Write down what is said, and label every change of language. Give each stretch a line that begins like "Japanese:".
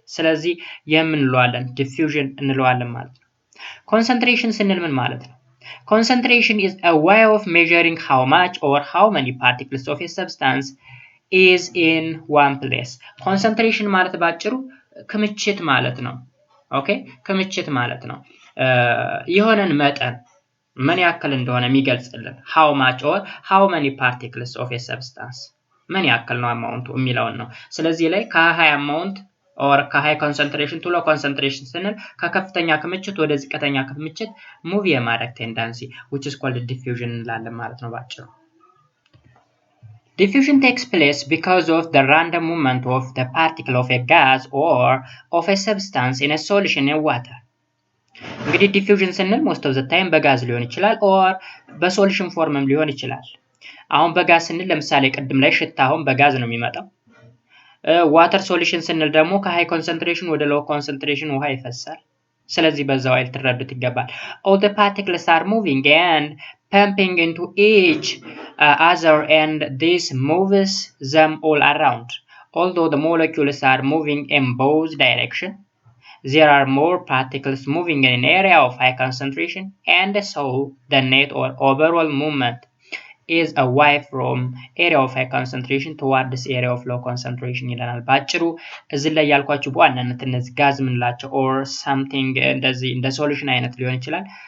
Amharic: ስለዚህ የምንለዋለን diffusion እንለዋለን ማለት ነው። concentration ስንል ምን ማለት ነው?
English: concentration is a way of measuring how much or how many particles of a substance is in one place.
Amharic: concentration ማለት ባጭሩ ክምችት ማለት ነው። ኦኬ ክምችት ማለት ነው። የሆነን መጠን ምን ያክል እንደሆነ የሚገልጽልን
English: how much or how many particles of a substance
Amharic: ምን ያክል ነው አማውንቱ የሚለውን ነው። ስለዚህ ላይ ከሃይ አማውንት or ከሃይ concentration to low concentration ስንል ከከፍተኛ ክምችት ወደ ዝቅተኛ ክምችት ሙቭ የማድረግ ቴንደንሲ
English: which is called diffusion
Amharic: እንላለን ማለት ነው ባጭሩ።
English: Diffusion takes place because of the random movement of the particle of a gas or of a substance in a solution in water.
Amharic: እንግዲህ diffusion ስንል most of the time በጋዝ ሊሆን ይችላል or በሶሉሽን ፎርምም ሊሆን ይችላል። አሁን በጋዝ ስንል ለምሳሌ ቅድም ላይ ሽታ አሁን በጋዝ ነው የሚመጣው። ዋተር ሶሉሽን ስንል ደግሞ ከሃይ ኮንሰንትሬሽን ወደ ሎው ኮንሰንትሬሽን ውሃ ይፈሳል። ስለዚህ በዛው አይል ትረዱት ይገባል።
English: all the particles are moving and pumping into each other and this moves them all around. Although the molecules are moving in both directions, there are more particles moving in an area of high concentration, and so the net or overall movement is away from area of high concentration toward this area of low concentration
Amharic: ይላል ባጭሩ። እዚህ ላይ ያልኳችሁ በዋናነት እነዚህ ጋዝ ምንላቸው or something እንደዚህ እንደ ሶሉሽን አይነት ሊሆን ይችላል።